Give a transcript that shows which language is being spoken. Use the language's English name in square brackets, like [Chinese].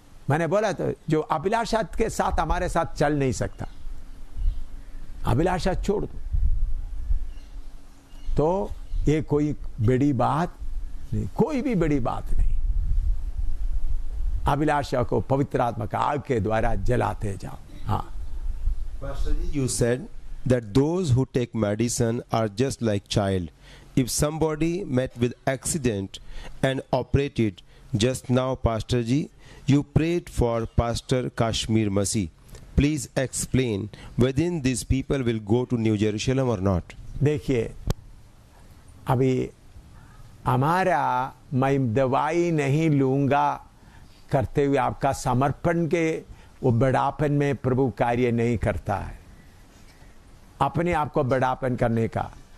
[Hindi] मैंने बोला तो जो अभिलाषा के साथ हमारे साथ चल नहीं सकता, अभिलाषा छोड़ दो। तो ये कोई बड़ी बात नहीं, कोई भी बड़ी बात नहीं। अभिलाषा को पवित्र आत्मा का आग के द्वारा जलाते जाओ। हाँ, [English] Pastor ji, you said that those who take medicine are just like child. If somebody met with accident and operated just now, Pastor ji, you prayed for Pastor Kashmir Masih. Please explain whether these people will go to New Jerusalem or not. [Hindi] देखिए, अभी हमारा मैं दवाई नहीं लूँगा करते हुए आपका समर्पण के वो बड़ापन में प्रभु कार्य नहीं करता है, अपने आप को बड़ापन करने का।